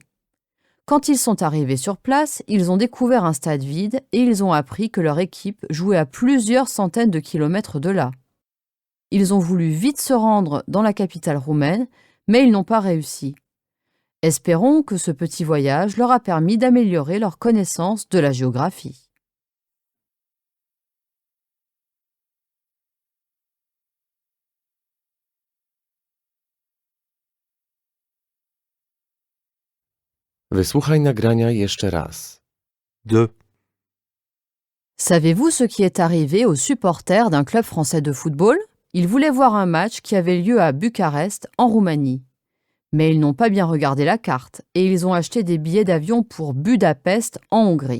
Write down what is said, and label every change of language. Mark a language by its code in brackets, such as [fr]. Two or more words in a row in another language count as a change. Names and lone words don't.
[fr] Quand ils sont arrivés sur place, ils ont découvert un stade vide et ils ont appris que leur équipe jouait à plusieurs centaines de kilomètres de là. Ils ont voulu vite se rendre dans la capitale roumaine, mais ils n'ont pas réussi. Espérons que ce petit voyage leur a permis d'améliorer leur connaissance de la géographie. [pl] Wysłuchaj nagrania jeszcze raz. 2. [fr] Savez-vous ce qui est arrivé aux supporters d'un club français de football? Ils voulaient voir un match qui avait lieu à Bucarest, en Roumanie. Mais ils n'ont pas bien regardé la carte et ils ont acheté des billets d'avion pour Budapest, en Hongrie.